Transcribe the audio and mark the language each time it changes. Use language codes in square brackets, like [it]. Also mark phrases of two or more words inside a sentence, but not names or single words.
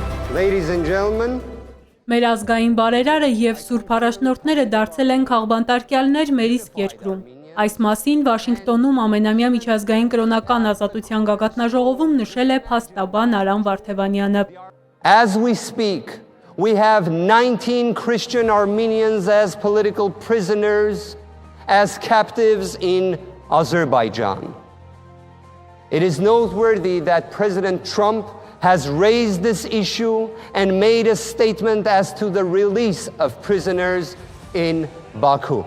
[en] Ladies and gentlemen, [hy] Մեր ազգային բարերարը եւ սուրբ առաջնորդները դարձել են քաղբանտարկյալներ մեր իսկ երկրում։ Այս մասին Վաշինգտոնում ամենամյա միջազգային կրոնական ազատության գագաթնաժողովում նշել է փաստաբան Արամ Վարդևանյանը։ [en] as we speak, we have 19 Christian Armenians as political prisoners, as captives in Azerbaijan. It is noteworthy that President Trump has raised this issue and made a statement as to the release of prisoners in Baku.